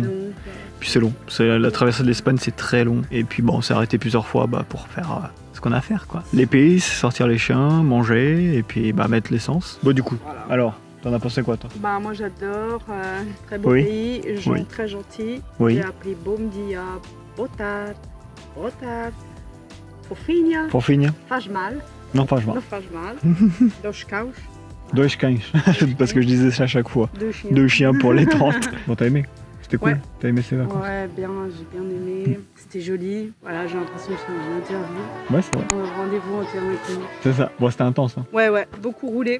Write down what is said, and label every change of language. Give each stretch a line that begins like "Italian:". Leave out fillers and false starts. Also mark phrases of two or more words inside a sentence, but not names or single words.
French: Puis c'est long, la traversée de l'Espagne c'est très long. Et puis bon, on s'est arrêté plusieurs fois pour faire ce qu'on a à faire quoi. Les pays, sortir les chiens, manger et puis mettre l'essence. Bon du coup, voilà. Alors, t'en as pensé quoi toi? Bah moi j'adore, très beau pays, gens très gentils. J'ai appris
Portuguese: bom dia, botar, fofinha, faz mal. Non, faz mal. Não faz mal. Dos cães.
French: Deux chiens, parce que je disais ça à chaque fois. 2 chiens pour les 30. Bon t'as aimé? C'était cool, t'as aimé ces vacances? Ouais, bien, j'ai bien aimé. C'était joli. Voilà, j'ai l'impression que c'est une interview. Ouais, c'est vrai. Rendez-vous en termes économiques. C'est ça. Bon, c'était intense. Hein. Ouais, beaucoup roulé.